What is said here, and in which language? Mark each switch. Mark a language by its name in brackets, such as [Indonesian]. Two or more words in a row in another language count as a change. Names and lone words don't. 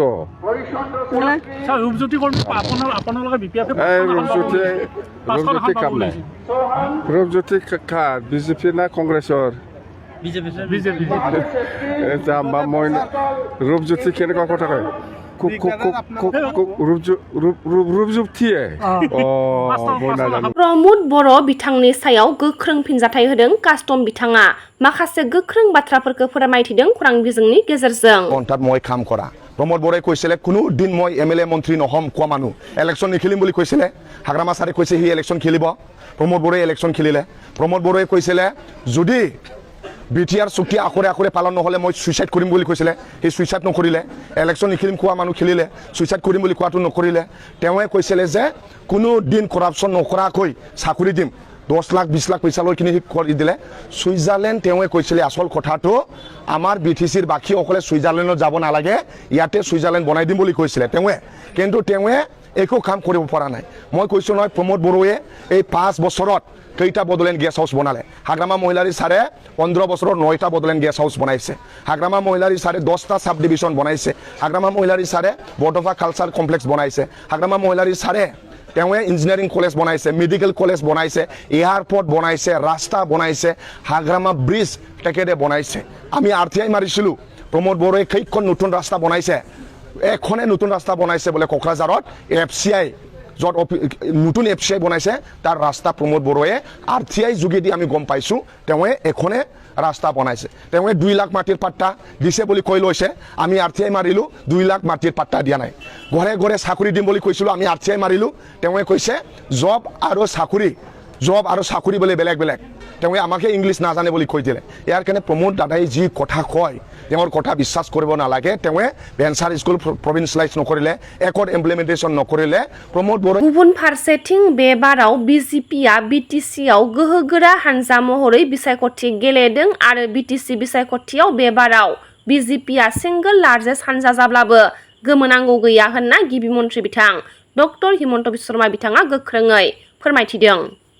[Assamese] ৰূপজ্যোতি কাম নাই ৰূপজ্যোতি বিজেপি না কংগ্ৰেছৰ বিজেপি মই ৰূপজ্যোতি কেনেকুৱা কথা কয় [Bodo] प्रमोद बर' बिथांनि सायाव गोख्रों फिनजाथाय होदों कास्टम बिथाङा माखासे गोख्रों बाथ्राफोरखौ फोरमायथिदों खौरां बिजोंनि गेजेरजों [Assamese] कन्टाक्ट মই কাম কৰা प्रमोद बर'ই কৈছিলে কোনো দিন মই এমএলএ মন্ত্ৰী নহম কোৱা মানুহ ইলেকশ্যন নিখেলিম বুলি কৈছিলে হাগ্ৰামা ছাৰে কৈছে হি ইলেকশ্যন খেলিব प्रमोद बर'ই ইলেকশ্যন খেলিলে प्रमोद बर'ই কৈছিলে যদি বিটিআর চুক্তি আখৰে পালন নহলে মই সুইসাইড কৰিম বুলি কৈছিলে এই সুইসাইড নকৰিলে ইলেকশ্যন নিখেলিম কোৱা মানুহ খেলিলে সুইসাইড কৰিম বুলি কোৱাটো নকৰিলে তেওঁৱে কৈছিলে যে কোনো দিন কৰাপচন নকৰাকৈ চাকৰি দিম 10 লাখ 20 লাখ পইচা লৈ কিনি কৰি দিলে সুইজাৰলেণ্ড তেওঁৱে কৈছিলে আসল কথাটো আমাৰ বিটিসিৰ বাকি অকলে সুইজাৰলেণ্ডত যাব নালাগে ইয়াতে সুইজাৰলেণ্ড বনাই দিম বুলি কৈছিলে তেওঁৱে কিন্তু তেওঁৱে একো কাম কৰিব পৰা নাই মই কৈছো নহয় प्रमोद बर'য়ে এই 5 বছৰত কেইটা বডোলেণ্ড [English] guest house [Assamese] বনালে হাগ্ৰামা মহিলাৰী সাৰে 15 বছৰত 9টা বডোলেণ্ড [English] guest house [Assamese] বনাইছে হাগ্ৰামা মহিলাৰী সাৰে 10টা [English] sub division [Assamese] বনাইছে হাগ্ৰামা মহিলাৰী সাৰে বডোফা [English] culture complex [Assamese] বনাইছে হাগ্ৰামা মহিলাৰী সাৰে তেওঁৱে [English] engineering college [Assamese] বনাইছে [English] medical college [Assamese] বনাইছে এয়াৰপোৰ্ট বনাইছে ৰাস্তা বনাইছে হাগ্ৰামা ব্ৰিজ টেকেৰে বনাইছে আমি আৰটিআই মাৰিছিলো प्रमोद बर'য়ে কেইখন নতুন ৰাস্তা বনাইছে এখনে নতুন ৰাস্তা বনাইছে বলে কোকৰাঝাৰত এফসিআই যত নতুন এফসিআই বনাইছে তাৰ ৰাস্তা प्रमोद बर'য়ে আৰটিআই যোগেদি আমি গম পাইছো তেওঁৱে এখনে ৰাস্তা বনাইছে তেওঁৱে 2 লাখ মাটিৰ পাট্টা দিছে বুলি কৈ লৈছে আমি আৰটিআই মাৰিলো 2 লাখ মাটিৰ পাট্টা দিয়া নাই ঘৰে ঘৰে চাকৰি দিম বুলি কৈছিলো আমি আৰটিআই মাৰিলো তেওঁৱে কৈছে জব আৰু চাকৰি বলে বেলেগ তেওঁৱে আমাকে ইংলিছ নাজানে বুলি কৈ দিলে ইয়াৰ কাৰণে प्रमोद দাদাই যি কথা কয় তেওঁৰ কথা বিশ্বাস কৰিব নালাগে তেওঁৱে [English] venture school provincialise [Assamese] নকৰিলে [English] accord implementation [Assamese] নকৰিলে प्रमोद बर' [Bodo] गुबुन फारसेथिं बे बाराव बिजेपिआ बिटिसिआव गोहोगोरा हानजा महरै बिसायख'थि गेलेदों आरो बिटिसि बिसायख'थियाव बे बाराव बिजेपिआ [English] single largest [Bodo] हानजा जाब्लाबो गोमोनांगौ गैया होनना गिबि मन्थ्रि बिथां डक्टर हिमन्त बिश्व शर्मा बिथाङा गोख्रोङै फोरमायथिदों